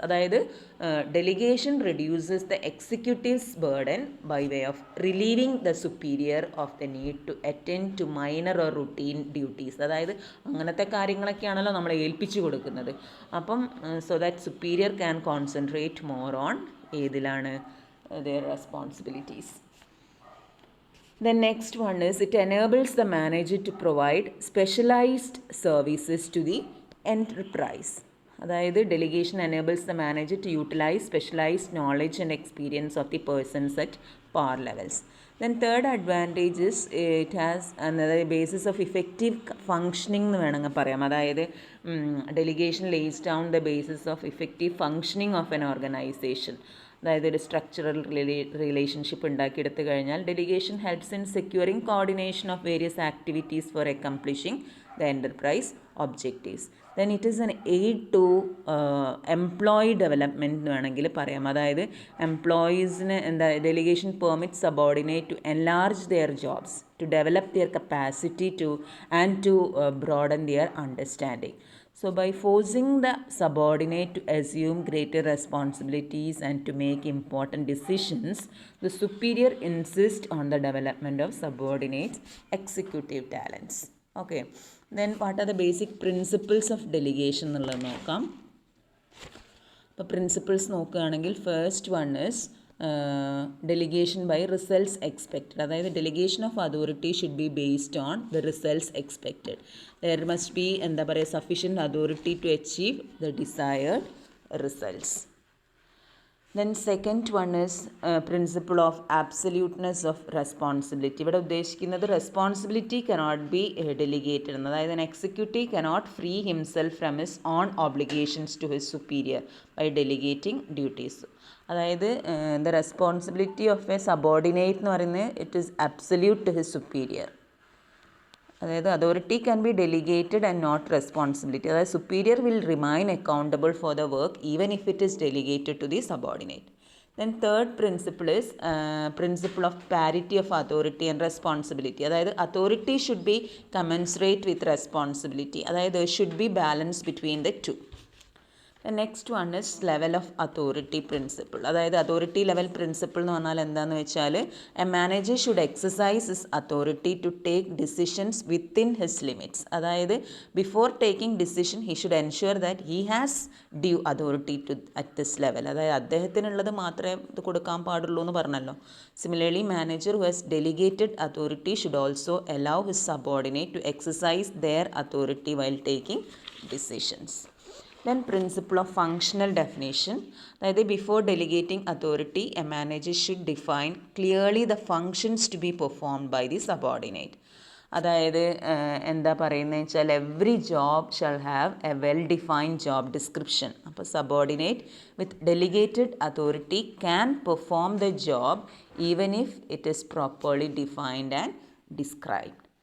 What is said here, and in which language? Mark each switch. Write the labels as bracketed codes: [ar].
[en] അതായത് delegation reduces the executive's burden by way of relieving the superior of the need to attend to minor or routine duties. [ml] അതായത് അങ്ങനത്തെ കാര്യങ്ങളൊക്കെയാണല്ലോ നമ്മൾ ഏൽപ്പിച്ചു കൊടുക്കുന്നത്. അപ്പം [en] so that superior can concentrate more on [ml] ഏതിലാണ് [en] their responsibilities. The next one is it enables the manager to provide specialized services to the enterprise. അതായത് delegation enables the manager to utilise specialised knowledge and experience of the persons at power levels. Then third advantage is it has അതായത് basis of effective functioning [ml] എന്ന് വേണമെങ്കിൽ പറയാം. [en] അതായത് delegation lays down the basis of effective functioning of an organisation. അതായത് ഒരു structural relationship [ml] ഉണ്ടാക്കിയെടുത്തു കഴിഞ്ഞാൽ [en] Delegation helps in securing coordination of various activities for accomplishing the enterprise objectives. Then it is an aid to employee development [ml] എന്ന് വേണമെങ്കിൽ പറയാം. അതായത് എംപ്ലോയീസിന് എന്താ [en] Delegation permit subordinate to enlarge their jobs, to develop their capacity to and to broaden their understanding. So by forcing the subordinate to assume greater responsibilities and to make important decisions, the superior insists on the development of subordinates' executive talents. Okay, then what are the basic principles of delegation [ml] എന്നുള്ളത് നോക്കാം. അപ്പോൾ principles നോക്കുകയാണെങ്കിൽ [en] First one is delegation by results expected. അതായത് delegation of authority should be based on the results expected. There must be [ml] എന്താ പറയുക [en] Sufficient authority to achieve the desired results. Then second one is principle of absoluteness of responsibility. [ml] ഇവിടെ ഉദ്ദേശിക്കുന്നത് [en] Responsibility cannot be delegated എന്ന്. അതായത് executive cannot free himself from his own obligations to his superior by delegating duties. അതായത് the responsibility of a subordinate [ml] എന്ന് പറയുന്നത് [en] It is absolute to his superior. അതായത് authority can be delegated and not responsibility. അതായത് superior will remain accountable for the work even if it is delegated to the subordinate. Then third principle is principle of parity of authority and responsibility. അതായത് authority should be commensurate with responsibility. അതായത് should be balance between the two. The next one is level of authority principle. അതായത് authority level principle [ml] എന്ന് പറഞ്ഞാൽ എന്താണെന്ന് വെച്ചാൽ [en] A manager should exercise his authority to take decisions within his limits. അതായത് before taking decision he should ensure that he has due authority to at this level. [ml] അതായത് അദ്ദേഹത്തിനുള്ളത് മാത്രമേ ഇത് കൊടുക്കാൻ പാടുള്ളൂ എന്ന് പറഞ്ഞല്ലോ. [en] Similarly manager who has delegated authority should also allow his subordinate to exercise their authority while taking decisions. Then principle of functional definition. അതായത് before delegating authority a manager should define clearly the functions to be performed by the subordinate. അതായത് [ml] എന്താ പറയുന്നത് വെച്ചാൽ [en] Every job shall have a well defined job description. അപ്പോൾ subordinate with delegated authority can perform the job even if it is properly defined and described.